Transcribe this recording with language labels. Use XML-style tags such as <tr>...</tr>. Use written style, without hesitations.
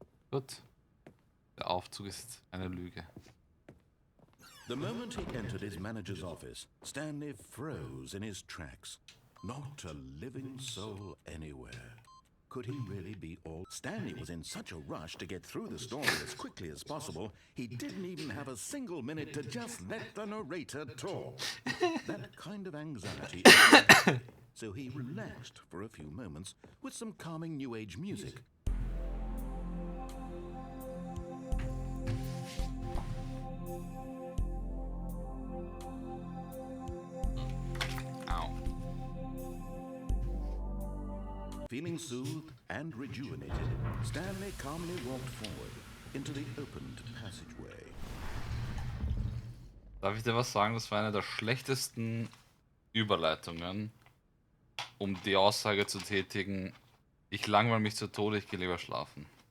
<de>Gut. Der Aufzug ist eine Lüge.</de> <en>The moment he entered his manager's office, Stanley froze in his tracks. Not a living soul anywhere. Could he really be all? Stanley was in such a rush to get through the story as quickly as possible, he didn't even have a single minute to just let the narrator talk. That kind of anxiety. So he relaxed for a few moments with some calming New Age music. Feeling soothed and rejuvenated, Stanley calmly walked forward into the opened passageway.</en> <de>Darf ich dir was sagen? Das war eine der schlechtesten Überleitungen, um die Aussage zu tätigen, ich langweile mich zu Tode, ich gehe lieber schlafen.</de>